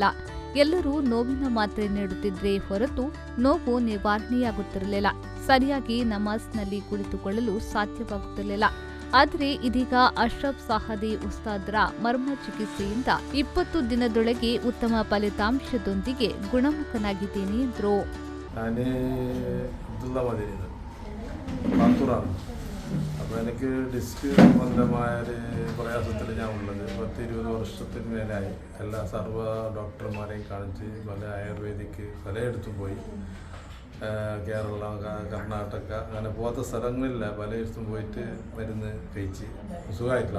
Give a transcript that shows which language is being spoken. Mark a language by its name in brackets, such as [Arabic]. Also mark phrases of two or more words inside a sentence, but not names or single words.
[Kannada] ಎಲ್ಲರೂ ನೋವಿನ ಮಾತ್ರೆ ನೀಡುತ್ತಿದ್ರೆ ಹೊರತು ನೋವು ನಿವಾರಣೆಯಾಗುತ್ತಿರಲಿಲ್ಲ. ಸರಿಯಾಗಿ ನಮಾಜ್ನಲ್ಲಿ ಕುಳಿತುಕೊಳ್ಳಲು ಸಾಧ್ಯವಾಗುತ್ತಿರಲಿಲ್ಲ. ಆದರೆ ಇದೀಗ ಅಶ್ರಫ್ ಸಹದಿ ಉಸ್ತಾದ್ರ ಮರ್ಮ ಚಿಕಿತ್ಸೆಯಿಂದ 20 ದಿನದೊಳಗೆ ಉತ್ತಮ ಫಲಿತಾಂಶದೊಂದಿಗೆ ಗುಣಮುಖನಾಗಿದ್ದೇನೆ ಎಂದರು. [Malayalam] അപ്പോൾ എനിക്ക് ഡിസ്ക് സംബന്ധമായ ഒരു പ്രയാസത്തിൽ ഞാൻ ഉള്ളത് 10-20 വർഷത്തിന് മേലായി. എല്ലാ സർവ്വ ഡോക്ടർമാരെയും കാണിച്ച് പല ആയുർവേദിക്ക് പലയിടത്തും പോയി. കേരള, കർണാടക അങ്ങനെ പോകാത്ത സ്ഥലങ്ങളില്ല, പലയിടത്തും പോയിട്ട് മരുന്ന് കഴിച്ച് സുഖമായിട്ടില്ല.